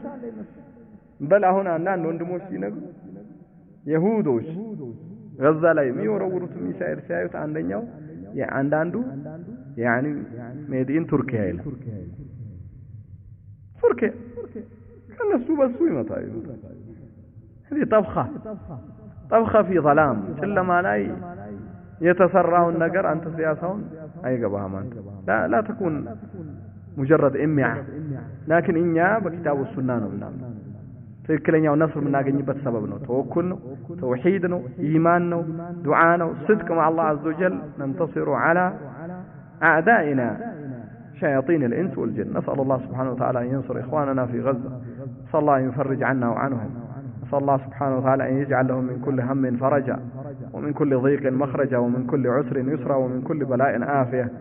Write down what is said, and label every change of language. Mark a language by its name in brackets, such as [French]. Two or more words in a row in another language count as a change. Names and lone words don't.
[Amharic] በል አሁን አንዳንድ ወንድሞች ሲነግሩ የሁዶች ጋዛ ላይ የሚወረውሩት ሚሳኤል ሲያዩት አንደኛው አንዳንዱ ያኒ ሜዲን ቱርኪያ ይላል። ቱርኪያ ከነሱ በሱ ይመታሉ። [Arabic] هذه طبخة في ظلام [Amharic] ጨለማ ላይ የተሰራውን ነገር አንተ ሲያሳውን አይገባህም። አንተ [Arabic] لا تكون مجرد إمعة، لكن [Amharic] እኛ በኪታቡ ሱና ነው ምናምን ትክክለኛው ነስር የምናገኝበት ሰበብ ነው። ተወኩል ነው፣ ተውሂድ ነው፣ ኢማን ነው፣ ዱዓ ነው፣ [Arabic] صدق مع الله عز وجل ننتصر على أعدائنا شياطين الإنس والجن. نسأل الله سبحانه وتعالى أن ينصر إخواننا في غزة، نسأل الله أن يفرج عنا وعنهم، نسأل الله سبحانه وتعالى أن يجعل لهم من كل هم فرجا ومن كل ضيق مخرجا ومن كل عسر يسرا ومن كل بلاء عافية.